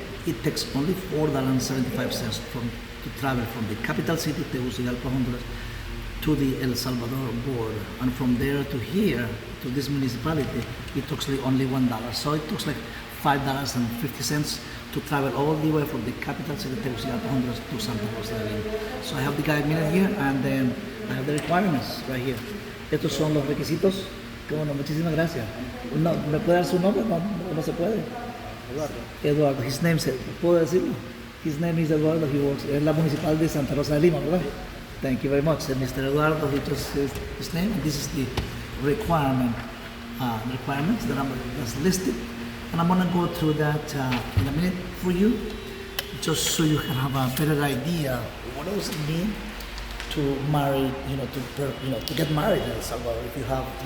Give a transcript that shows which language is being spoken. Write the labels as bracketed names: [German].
[English] It takes only $4.75 to travel from the capital city, Tegucigalpa, Honduras, to the El Salvador border, and from there to here, to this municipality, it takes only $1. So it takes like $5.50 to travel all the way from the capital city, Tegucigalpa, Honduras, to Santa Rosa de Lima. So I have the guide minute here, and then I have the requirements right here. [Spanish] Estos son los requisitos. Que bueno, muchísimas gracias. No, ¿me puede dar su nombre? No se puede. [English] Eduardo. His name is, [Spanish] ¿puedo decirlo? [English] His name is Eduardo. He works [Spanish] en la municipal de Santa Rosa de Lima, ¿verdad? [English] Thank you very much. And Mr. Eduardo, he just says his name. This is the requirements that's listed. And I'm gonna go through that in a minute for you, just so you can have a better idea what does it mean to marry, to get married in El Salvador. If you have,